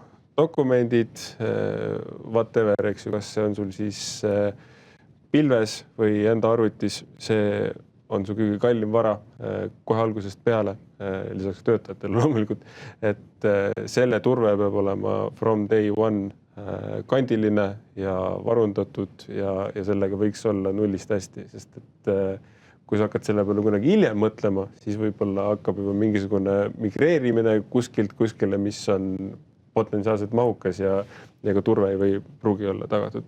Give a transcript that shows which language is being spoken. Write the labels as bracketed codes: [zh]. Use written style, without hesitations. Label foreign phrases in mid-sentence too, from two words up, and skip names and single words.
[et] Dokumendid, whatever, eks ju, kas see on sul siis pilves või enda arvutis, see on su kõige kallim vara kohe algusest peale, lisaks töötajatele loomulikult, et selle turve peab olema [en] from day one [et] kandiline ja varundatud ja sellega võiks olla nullist hästi, sest et kui sa hakkad selle peale kunagi hiljem mõtlema, siis võib-olla hakkab juba mingisugune migreerimine kuskile, mis on potentsiaalselt mahukas ja ka turve ei või pruugi olla tagatud.